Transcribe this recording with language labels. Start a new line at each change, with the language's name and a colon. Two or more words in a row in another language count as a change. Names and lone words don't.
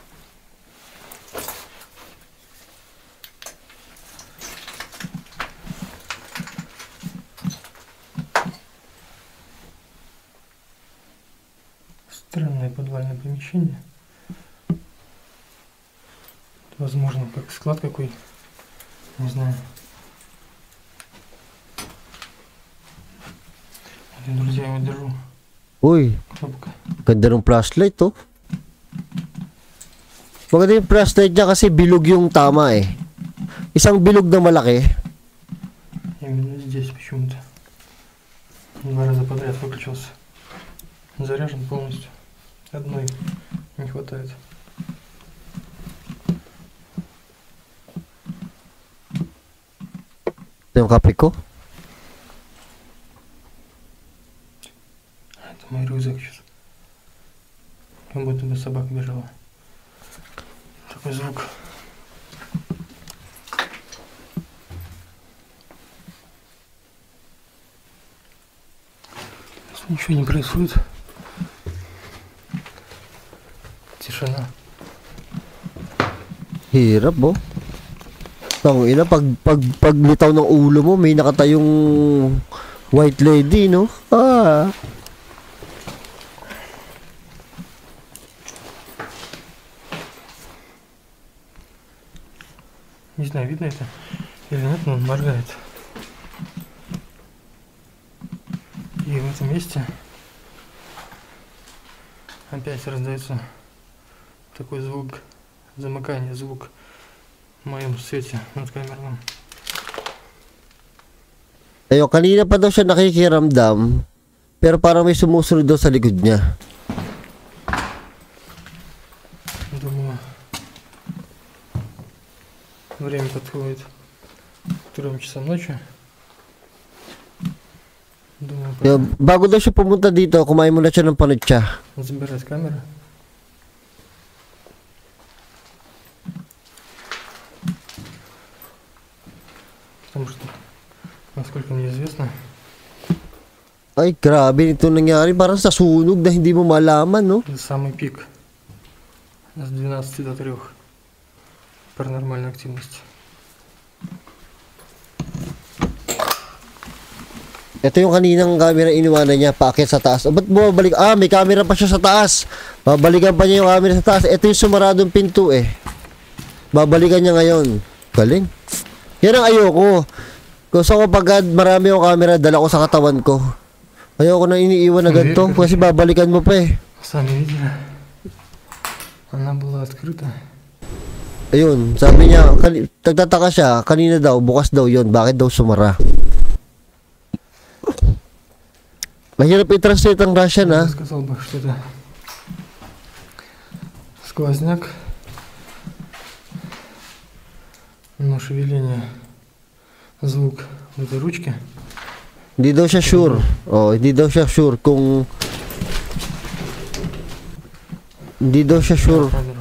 Russian: Странное подвальное помещение. Возможно, как склад какой. Не знаю. Вот, друзья, я его держу. Uy, Кнопка.
Filipino: ganda ng flashlight, oh. Maganda yung flashlight niya kasi bilog yung tama eh. Isang bilog na malaki.
Russian: Именно здесь почему-то. 2 раза подряд выключился. Заряжен полностью. Одной не хватает.
Filipino: Ito yung kape ko.
Russian: Это мой рюкзак сейчас. Как будто бы собака бежала. Такой звук. Ничего не происходит. Тишина.
Filipino: Hirap, oh. Tang ina, pag litaw ng ulo mo, may nakatayong
English: white lady,
Filipino: no? Ah.
Russian: Не знаю, видно это или нет, но он моргает. И в этом месте опять раздается такой звук замыкания, звук в моем свете над камерным.
Filipino: Ayun, kanina pa daw siya nakikiramdam, pero parang may sumusunod daw sa likod niya.
Russian: Думаю, время подходит к 3 часам ночи. Думаю,
Filipino: Kaya, bago daw siya pumunta dito, kumain muna siya ng panutsa.
Russian: забирать камеры. Потому что, насколько мне известно,
Filipino: Ay, grabe ito nangyari. Parang sa sunog na hindi mo malaman, no?
Russian: это самый пик с 12 до 3 паранормальной активности.
Filipino: Ito yung kaninang camera iniwanan niya, paakyat sa taas. O, ba't bumabalik? Ah, may camera pa siya sa taas. Babalikan pa niya yung camera sa taas. Ito yung sumaradong pinto eh. Babalikan niya ngayon. Galing. Yan ang ayoko. Gusto ko pagka marami yung camera, dala ko sa katawan ko. Ayoko na iniiwan na ganito kasi babalikan mo pa eh.
Russian: Сами видели, она была открыта.
Filipino: Ayun, sabi niya, nagtataka siya, kanina daw, bukas daw yon, bakit daw sumara? Mahirap i-translate ang Russian, ha?
Russian: Я сказал бы, что это сквозняк, но шевеление, звук в этой ручке.
Filipino: Hindi daw siya sure. Oh, hindi daw siya sure kung... Hindi daw siya sure
Russian: Камеру.